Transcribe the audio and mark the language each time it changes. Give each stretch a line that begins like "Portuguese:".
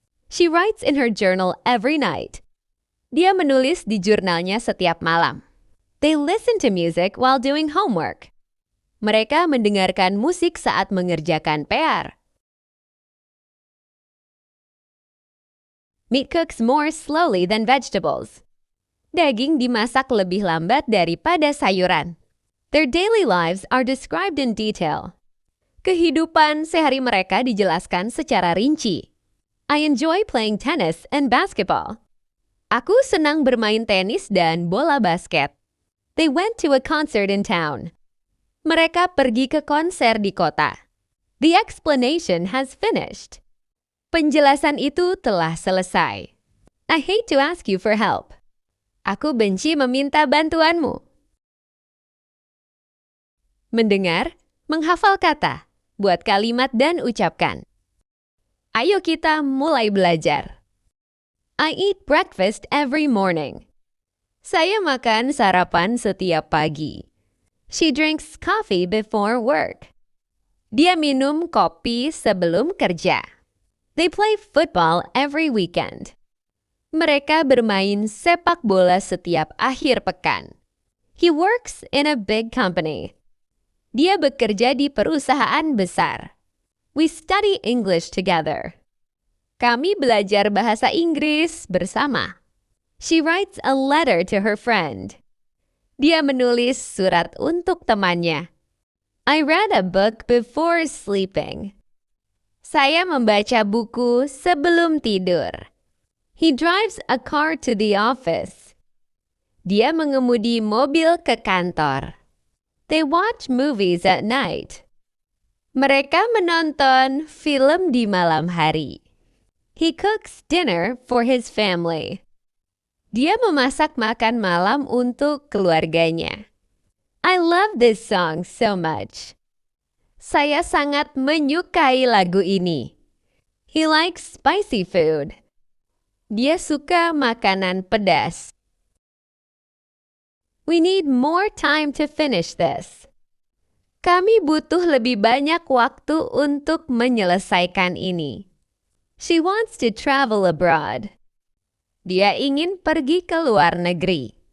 English: She writes in her journal every night.
Indonesian: Dia menulis di jurnalnya setiap malam.
English: They listen to music while doing homework.
Indonesian: Mereka mendengarkan musik saat mengerjakan PR.
English: Meat cooks more slowly than vegetables.
Indonesian: Daging dimasak lebih lambat daripada sayuran.
English: Their daily lives are described in detail.
Indonesian: Kehidupan sehari mereka dijelaskan secara rinci.
English: I enjoy playing tennis and basketball.
Indonesian: Aku senang bermain tenis dan bola basket.
English: They went to a concert in town.
Indonesian: Mereka pergi ke konser di kota.
English: The explanation has finished.
Indonesian: Penjelasan itu telah selesai.
English: I hate to ask you for help.
Indonesian: Aku benci meminta bantuanmu. Mendengar, menghafal kata, buat kalimat dan ucapkan. Ayo kita mulai belajar.
English: I eat breakfast every morning.
Indonesian: Saya makan sarapan setiap pagi.
English: She drinks coffee before work.
Indonesian: Dia minum kopi sebelum kerja.
English: They play football every weekend.
Indonesian: Mereka bermain sepak bola setiap akhir pekan.
English: He works in a big company.
Indonesian: Dia bekerja di perusahaan besar.
English: We study English together.
Indonesian: Kami belajar bahasa Inggris bersama.
English: She writes a letter to her friend.
Indonesian: Dia menulis surat untuk temannya.
English: I read a book before sleeping.
Indonesian: Saya membaca buku sebelum tidur.
English: He drives a car to the office.
Indonesian: Dia mengemudi mobil ke kantor.
English: They watch movies at night.
Indonesian: Mereka menonton film di malam hari.
English: He cooks dinner for his family.
Indonesian: Dia memasak makan malam untuk keluarganya.
English: I love this song so much.
Indonesian: Saya sangat menyukai lagu ini.
English: He likes spicy food.
Indonesian: Dia suka makanan pedas.
English: We need more time to finish this.
Indonesian: Kami butuh lebih banyak waktu untuk menyelesaikan ini.
English: She wants to travel abroad.
Indonesian: Dia ingin pergi ke luar negeri.